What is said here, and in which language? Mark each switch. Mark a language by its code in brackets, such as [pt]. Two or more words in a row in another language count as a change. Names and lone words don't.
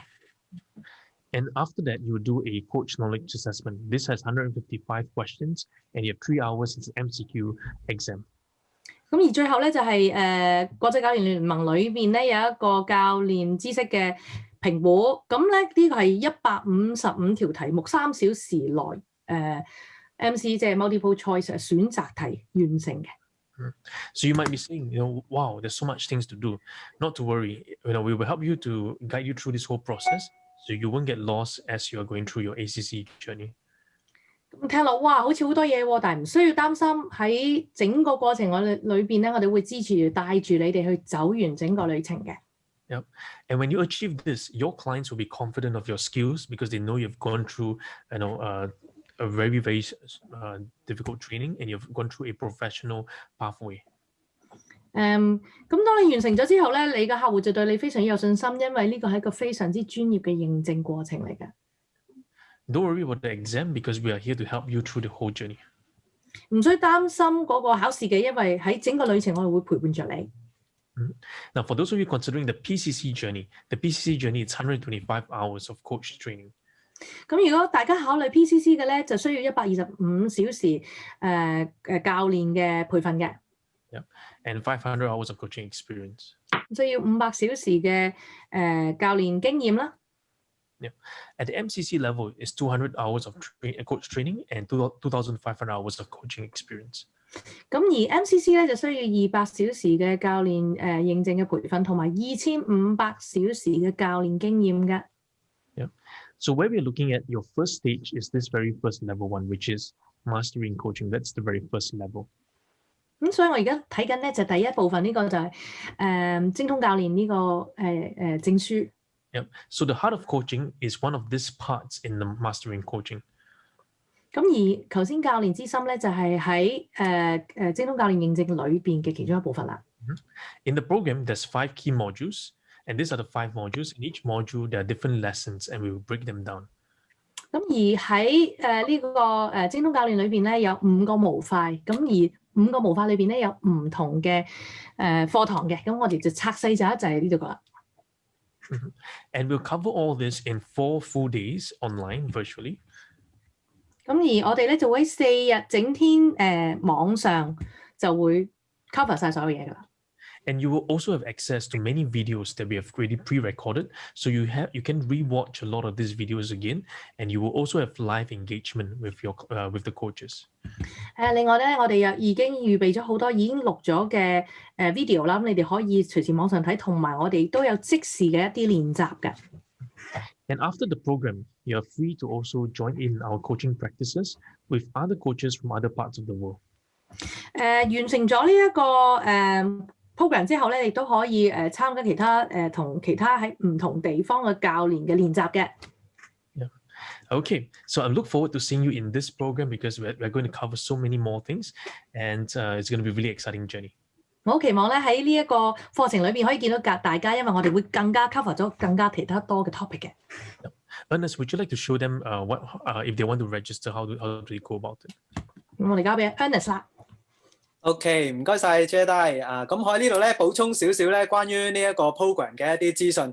[en] And after that, you will do a coach knowledge assessment. This has 155 questions, and you have 3 hours. It's an MCQ exam. [yue] 咁而最後咧就係國際教練聯盟裏邊咧有一個教練知識嘅評估，咁咧呢個係155條題目，3小時內MC 即係 [en] multiple choice [yue] 選擇題完成嘅。 [en] So you might be saying, wow, there's so much things to do. Not to worry, we will help you to guide you through this whole process, so you won't get lost as you are going through your ACC journey. [yue] 咁聽落哇，好似好多嘢喎，但係唔需要擔心。喺整個過程裏邊咧，我哋會支持帶住你哋去走完整個旅程嘅。 [en] Yep. And when you achieve this, your clients will be confident of your skills because they know you've gone through, a very, very difficult training, and you've gone through a professional pathway. [yue] 咁當你完成咗之後咧，你嘅客戶就對你非常有信心，因為呢個係一個非常之專業嘅認證過程嚟嘅。 [en] Don't worry about the exam because we are here to help you through the whole journey. [yue] 唔需擔心嗰個考試嘅，因為喺整個旅程我哋會陪伴着你。 [en] Now, for those of you considering the PCC journey is 125 hours of coach training. [yue] 咁如果大家考慮 PCC 嘅咧，就需要125小時教練嘅培訓嘅。 [en] Yeah, and 500 hours of coaching experience. [yue] 需要500小時嘅教練經驗啦。 [en] Yeah, at the MCC level is 200 hours of coach training and 2,500 hours of coaching experience. [yue] 咁而 MCC 咧就需要200小時嘅教練認證嘅培訓，同埋2500小時嘅教練經驗嘅。 [en] Yeah. So where we're looking at your first stage is this very first level one, which is mastering coaching. That's the very first level. [yue] 咁所以我而家睇緊咧就第一部分呢個就係精通教練呢個證書。 [en] Yeah. So the heart of coaching is one of these parts in the mastering coaching. [yue] 咁而頭先教練之心咧就係喺精通教練認證裏邊嘅其中一部分啦。 [en] In the program, there's 5 key modules, and these are the 5 modules. In each module, there are different lessons, and we will break them down. [yue] 咁而喺呢個精通教練裏邊咧有5個模塊，咁而5個模塊裏邊咧有唔同嘅課堂嘅，咁我哋就拆細咗就係呢度噶啦。 [en] And we'll cover all this in 4 full days online virtually. [yue] 咁而我哋咧就會4日整天網上就會 cover 晒所有嘢噶啦。 [en] And you will also have access to many videos that we have already pre-recorded, so you can rewatch a lot of these videos again, and you will also have live engagement with the coaches. [yue] 另外咧，我哋又已經預備咗好多已經錄咗嘅video 啦，咁你哋可以隨時網上睇，同埋我哋都有即時嘅一啲練習嘅。 [en] And after the program, you are free to also join in our coaching practices with other coaches from other parts of the world. [yue] 完成咗呢一個program 之後咧，亦都可以參加其他同其他喺唔同地方嘅教練嘅練習嘅。 [en] Yeah. Okay, so I look forward to seeing you in this program because we're going to cover so many more things, and it's going to be a really exciting journey. [yue] 我好期望咧喺呢一個課程裏邊可以見到大家，因為我哋會更加 cover 咗更加其他多嘅 topic 嘅。 [en] Ernest, would you like to show them what if they want to register, how do they go about it? [yue] 咁我哋交俾 Ernest 啦。 OK， 唔該晒 Jedi 咁我喺呢度咧補充少少咧關於呢一個 program 嘅一啲資訊。